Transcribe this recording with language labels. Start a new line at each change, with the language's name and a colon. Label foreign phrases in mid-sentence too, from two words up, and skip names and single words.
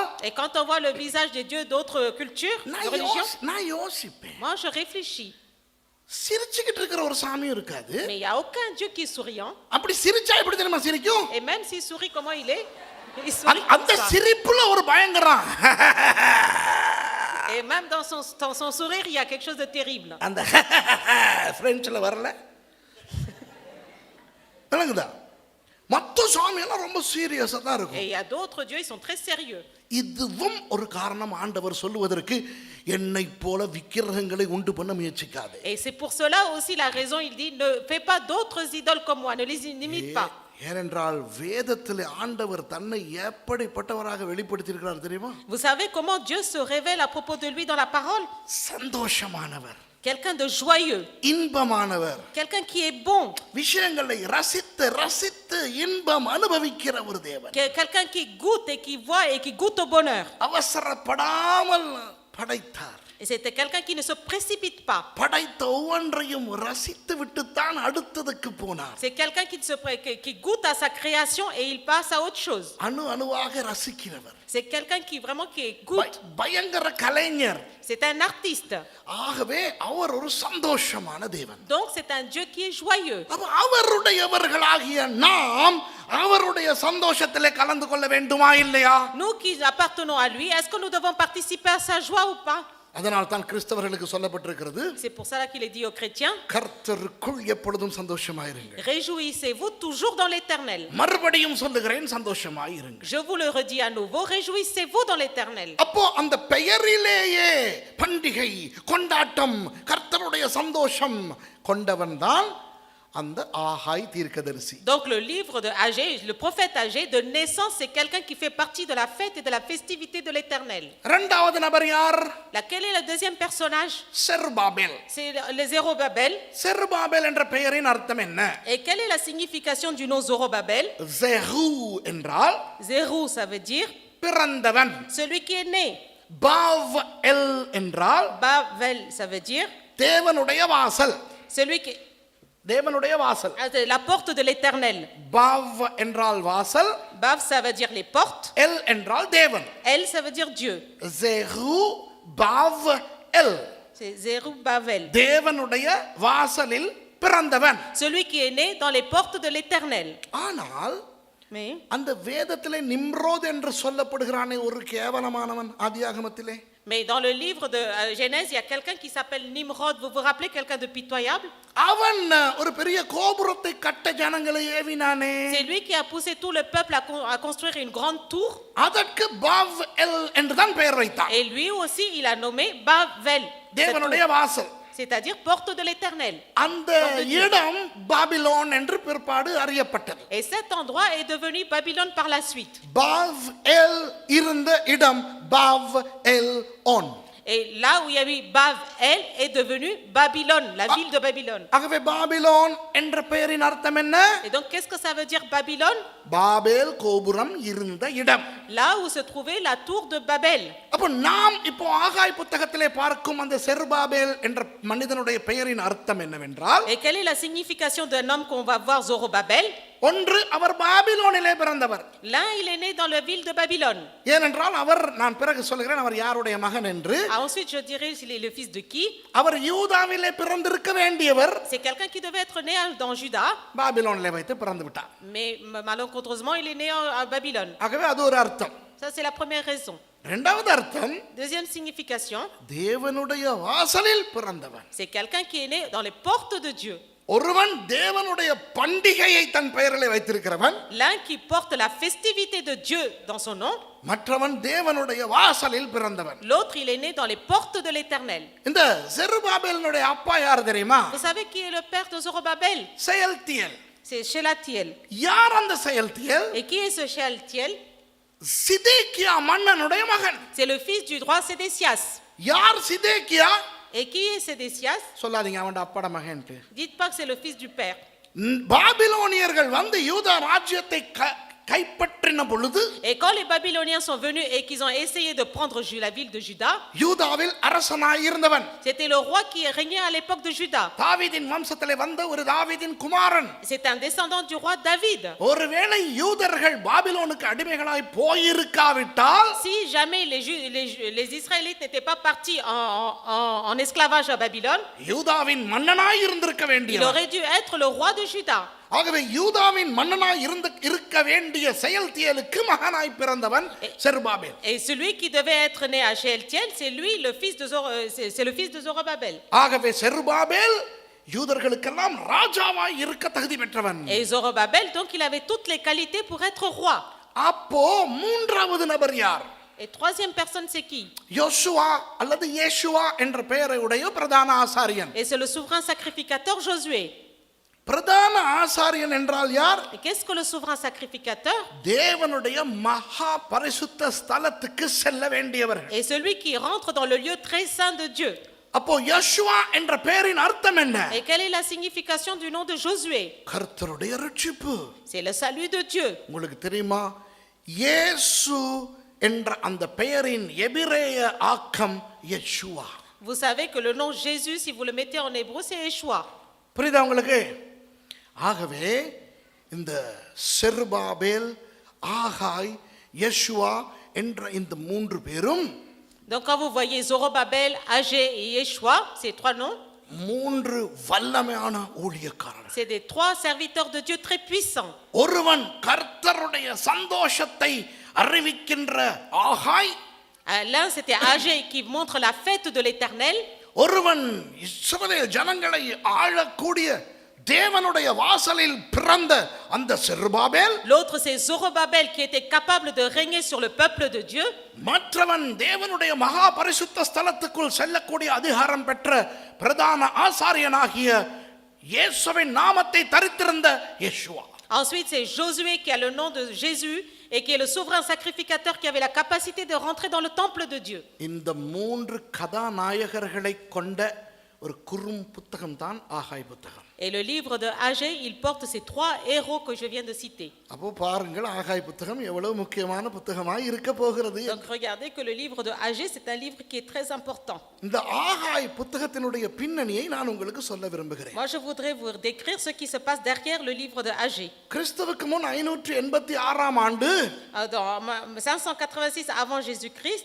French: Et quand on voit le visage des dieux d'autres cultures, de religions,
Tamil: நான் யோசிப்பேன்,
French: moi je réfléchis.
Tamil: சிரிச்சுக்கிட்டு இருக்கிற ஒரு சாமியும் இருக்காது.
French: Mais il n'y a aucun dieu qui est souriant.
Tamil: அப்படி சிரிச்சா எப்படி தெரியுமா சிரிக்கும்?
French: Et même s'il sourit, comment il est? Il sourit
Tamil: அந்த
French: comme ça.
Tamil: சிரிப்புல ஒரு பயங்கரம்.
French: Et même dans son sourire, il y a quelque chose de terrible.
Tamil: அந்த பிரெஞ்சில் வரல விளங்குதா? மற்ற சாமியெல்லாம் ரொம்ப சீரியஸா தான்
French: Et
Tamil: இருக்கும்.
French: il y a d'autres dieux, ils sont très sérieux.
Tamil: இதுவும் ஒரு காரணம் ஆண்டவர் சொல்லுவதற்கு என்னை போல விக்கிரகங்களை உண்டு பண்ண முயற்சிக்காதே.
French: Et c'est pour cela aussi la raison, il dit, ne fais pas d'autres idoles comme moi, ne les imite pas.
Tamil: ஏனென்றால் வேதத்திலே ஆண்டவர் தன்னை எப்படிப்பட்டவராக வெளிப்படுத்தியிருக்கிறார் தெரியுமா?
French: Vous savez comment Dieu se révèle à propos de lui dans la parole?
Tamil: சந்தோஷமானவர்,
French: Quelqu'un de joyeux,
Tamil: இன்பமானவர்,
French: quelqu'un qui est bon,
Tamil: விஷயங்களை ரசித்து ரசித்து இன்பம் அனுபவிக்கிற ஒரு தேவன்,
French: quelqu'un qui goûte et qui voit et qui goûte au bonheur.
Tamil: அவசரப்படாமல் படைத்தார்.
French: Et c'était quelqu'un qui ne se précipite pas.
Tamil: படைத்த ஒவ்வொன்றையும் ரசித்து விட்டுத்தான் அடுத்ததுக்கு போனார்.
French: C'est quelqu'un qui goûte à sa création et il passe à autre chose.
Tamil: அணு அணுவாக ரசிக்கிறவர்.
French: C'est quelqu'un qui vraiment qui goûte.
Tamil: பயங்கர கலைஞர்.
French: C'est un artiste.
Tamil: ஆகவே அவர் ஒரு சந்தோஷமான தேவன்.
French: Donc c'est un Dieu qui est joyeux.
Tamil: அப்ப அவருடையவர்களாகிய நாம் அவருடைய சந்தோஷத்திலே கலந்து கொள்ள வேண்டுமா இல்லையா?
French: Nous qui appartenons à lui, est-ce que nous devons participer à sa joie ou pas?
Tamil: அதனால் தான் கிறிஸ்தவர்களுக்கு சொல்லப்பட்டிருக்கிறது,
French: C'est pour cela qu'il est dit aux chrétiens,
Tamil: கர்த்தருக்குள் எப்பொழுதும் சந்தோஷமாயிருங்கள்.
French: réjouissez-vous toujours dans l'Éternel.
Tamil: மறுபடியும் சொல்லுகிறேன், சந்தோஷமாயிருங்கள்.
French: Je vous le redis à nouveau, réjouissez-vous dans l'Éternel.
Tamil: அப்போ அந்த பெயரிலேயே பண்டிகை கொண்டாட்டம் கர்த்தருடைய சந்தோஷம் கொண்டவன் தான் அந்த ஆகாய் தீர்க்கதரிசி.
French: Donc le livre de Agé, le prophète Agé, de naissance, c'est quelqu'un qui fait partie de la fête et de la festivité de l'Éternel.
Tamil: இரண்டாவது நபர் யார்?
French: Quel est le deuxième personnage?
Tamil: செருபாபேல்.
French: C'est les Zérobabel.
Tamil: செருபாபேல் என்ற பெயரின் அர்த்தம் என்ன?
French: Et quelle est la signification du nom Zorobabel?
Tamil: ஜெஹூ என்றால்
French: Zérou, ça veut dire
Tamil: பிறந்தவன்.
French: celui qui est né.
Tamil: பாவ் எல் என்றால்
French: Bavel, ça veut dire
Tamil: தேவனுடைய வாசல்.
French: celui qui
Tamil: தேவனுடைய வாசல்.
French: la porte de l'Éternel.
Tamil: பாவ் என்றால் வாசல்,
French: Bav, ça veut dire les portes.
Tamil: எல் என்றால் தேவன்.
French: El, ça veut dire Dieu.
Tamil: ஜெஹூ பாவ் எல்,
French: C'est Zérubabel.
Tamil: தேவனுடைய வாசலில் பிறந்தவன்.
French: Celui qui est né dans les portes de l'Éternel.
Tamil: ஆனால்
French: Mais
Tamil: அந்த வேதத்திலே நிம்ரோத் என்று சொல்லப்படுகிறானே ஒரு கேவலமானவன் ஆதியாகமத்திலே.
French: Mais dans le livre de Genèse, il y a quelqu'un qui s'appelle Nimrod. Vous vous rappelez quelqu'un de pitoyable?
Tamil: அவன் ஒரு பெரிய கோபுரத்தை கட்ட ஜனங்களை ஏவினானே.
French: C'est lui qui a poussé tout le peuple à construire une grande tour.
Tamil: அதற்கு பாவ் எல் என்று தான் பெயர் வைத்தான்.
French: Et lui aussi, il a nommé Bavel.
Tamil: தேவனுடைய வாசல்.
French: C'est-à-dire porte de l'Éternel.
Tamil: அந்த இடம் பாபிலோன் என்று பிற்பாடு அறியப்பட்டது.
French: Et cet endroit est devenu Babylone par la suite.
Tamil: பாவ் எல் இருந்த இடம் பாவ் எல் ஒன்.
French: Et là où il y a eu Bavel est devenu Babylone, la ville de Babylone.
Tamil: ஆகவே பாபிலோன் என்ற பெயரின் அர்த்தம் என்ன?
French: Et donc qu'est-ce que ça veut dire Babylone?
Tamil: பாபேல் கோபுரம் இருந்த இடம்.
French: Là où se trouvait la tour de Babel.
Tamil: அப்போ நாம் இப்போ ஆகாய் புத்தகத்திலே பார்க்கும் அந்த செருபாபேல் என்ற மனிதனுடைய பெயரின் அர்த்தம் என்னவென்றால்,
French: Et quelle est la signification d'un homme qu'on va voir, Zorobabel?
Tamil: ஒன்று அவர் பாபிலோனிலே பிறந்தவர்.
French: L'un, il est né dans la ville de Babylone.
Tamil: ஏனென்றால் அவர், நான் பிறகு சொல்கிறேன் அவர் யாருடைய மகன் என்று.
French: Ensuite, je dirai s'il est le fils de qui.
Tamil: அவர் யூதாவிலே பிறந்திருக்க வேண்டியவர்.
French: C'est quelqu'un qui devait être né dans Juda.
Tamil: பாபிலோனிலே வைத்து பிறந்து விட்டார்.
French: Mais malencontreusement, il est né à Babylone.
Tamil: ஆகவே அது ஒரு அர்த்தம்.
French: Ça, c'est la première raison.
Tamil: இரண்டாவது அர்த்தம்,
French: Deuxième signification,
Tamil: தேவனுடைய வாசலில் பிறந்தவன்.
French: c'est quelqu'un qui est né dans les portes de Dieu.
Tamil: ஒருவன் தேவனுடைய பண்டிகையை தன் பெயரிலே வைத்திருக்கிறவன்,
French: L'un qui porte la festivité de Dieu dans son nom.
Tamil: மற்றவன் தேவனுடைய வாசலில் பிறந்தவன்.
French: L'autre, il est né dans les portes de l'Éternel.
Tamil: இந்த செருபாபேலினுடைய அப்பா யார் தெரியுமா?
French: Vous savez qui est le père de Zorobabel?
Tamil: செயல்தியேல்.
French: C'est Shelatiel.
Tamil: யார் அந்த செயல்தியேல்?
French: Et qui est ce Shelatiel?
Tamil: சிதேக்கியா மன்னனுடைய மகன்.
French: C'est le fils du roi Sédécias.
Tamil: யார் சிதேக்கியா?
French: Et qui est Sédécias?
Tamil: சொல்லாதீங்க அவன் அப்பாட மகன்ட்டு.
French: Dites pas que c'est le fils du père.
Tamil: பாபிலோனியர்கள் வந்து யூதா ராஜ்யத்தை கைப்பற்றின பொழுது,
French: Et quand les Babyloniens sont venus et qu'ils ont essayé de prendre la ville de Juda,
Tamil: யூதாவில் அரசனாய் இருந்தவன்,
French: c'était le roi qui régnait à l'époque de Juda.
Tamil: தாவீதின் வம்சத்திலே வந்த ஒரு தாவீதின் குமாரன்.
French: C'est un descendant du roi David.
Tamil: ஒருவேளை யூதர்கள் பாபிலோனுக்கு அடிமைகளாய் போயிருக்காவிட்டால்,
French: Si jamais les Israélites n'étaient pas partis en esclavage à Babylone,
Tamil: யூதாவின் மன்னனாய் இருந்திருக்க
French: il
Tamil: வேண்டியவன்.
French: aurait dû être le roi de Juda.
Tamil: ஆகவே யூதாவின் மன்னனாய் இருக்க வேண்டிய செயல்தியேலுக்கு மகனாய் பிறந்தவன் செருபாபேல்.
French: Et celui qui devait être né à Shealtiel, c'est lui le fils de c'est le fils de Zorobabel.
Tamil: ஆகவே செருபாபேல் யூதர்களுக்கெல்லாம் ராஜாவாய் இருக்க தகுதி பெற்றவன்.
French: Et Zorobabel, donc il avait toutes les qualités pour être roi.
Tamil: அப்போ மூன்றாவது நபர் யார்?
French: Et troisième personne, c'est qui?
Tamil: யோசுவா அல்லது இயேசுவா என்ற பெயரை உடைய பிரதான ஆசாரியன்.
French: Et c'est le souverain sacrificateur Josué.
Tamil: பிரதான ஆசாரியன் என்றால் யார்?
French: Et qu'est-ce que le souverain sacrificateur?
Tamil: தேவனுடைய மகா பரிசுத்த ஸ்தலத்துக்கு செல்ல வேண்டியவர்கள்.
French: Et celui qui rentre dans le lieu très saint de Dieu.
Tamil: அப்போ யோசுவா என்ற பெயரின் அர்த்தம் என்ன?
French: Et quelle est la signification du nom de Josué?
Tamil: கர்த்தருடைய ரட்சிப்பு.
French: C'est le salut de Dieu.
Tamil: உங்களுக்கு தெரியுமா, இயேசு என்ற அந்த பெயரின் எபிரேய ஆக்கம் யெஷுவா.
French: Vous savez que le nom Jésus, si vous le mettez en hébreu, c'est Yeshua.
Tamil: புரியுதா உங்களுக்கு? ஆகவே இந்த செருபாபேல், ஆகாய், யெஷுவா என்ற இந்த மூன்று பேரும்,
French: Donc quand vous voyez Zorobabel, Agé et Yeshua, ces trois noms,
Tamil: மூன்று வல்லமையான ஊழியக்காரர்கள்.
French: c'est des trois serviteurs de Dieu très puissants.
Tamil: ஒருவன் கர்த்தருடைய சந்தோஷத்தை அறிவிக்கின்ற ஆகாய்,
French: L'un c'était Agé qui montre la fête de l'Éternel.
Tamil: ஒருவன் இஸ்ரவேல் ஜனங்களை ஆளக்கூடிய தேவனுடைய வாசலில் பிறந்த அந்த செருபாபேல்,
French: L'autre c'est Zorobabel qui était capable de régner sur le peuple de Dieu.
Tamil: மற்றவன் தேவனுடைய மகா பரிசுத்த ஸ்தலத்துக்குள் செல்லக்கூடிய அதிகாரம் பெற்ற பிரதான ஆசாரியனாகிய இயேசுவின் நாமத்தை தரித்திருந்த யேசுவா.
French: Ensuite, c'est Josué qui a le nom de Jésus et qui est le souverain sacrificateur qui avait la capacité de rentrer dans le temple de Dieu.
Tamil: இந்த மூன்று கதாநாயகர்களை கொண்ட ஒரு குறும் புத்தகம் தான் ஆகாய் புத்தகம்.
French: Et le livre de Agé, il porte ces trois héros que je viens de citer.
Tamil: அப்போ பாருங்கள் ஆகாய் புத்தகம் எவ்வளவு முக்கியமான புத்தகமாய் இருக்க போகிறது.
French: Donc regardez que le livre de Agé, c'est un livre qui est très important.
Tamil: இந்த ஆகாய் புத்தகத்தினுடைய பின்னணியை நான் உங்களுக்கு சொல்ல விரும்புகிறேன்.
French: Moi, je voudrais vous décrire ce qui se passe derrière le livre de Agé.
Tamil: கிறிஸ்துவுக்கு முன் 586 ஆண்டு
French: Dans 586 avant Jésus-Christ,